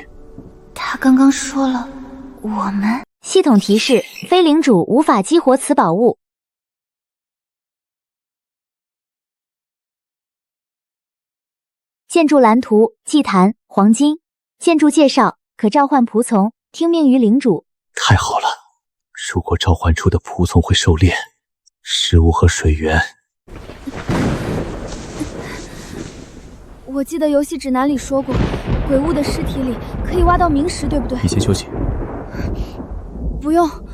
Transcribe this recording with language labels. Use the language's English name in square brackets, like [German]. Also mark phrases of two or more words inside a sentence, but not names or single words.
[Chinese] 他剛剛說了，我們。系統提示：非領主無法激活此寶物。建築藍圖：祭壇、黃金。建築介紹：可召喚仆從，聽命於领主。太好了，如果召喚出的仆从会狩獵食物和水源。我记得游戏指南里说过，鬼物的尸体里可以挖到冥石，对不对？你先休息。不用。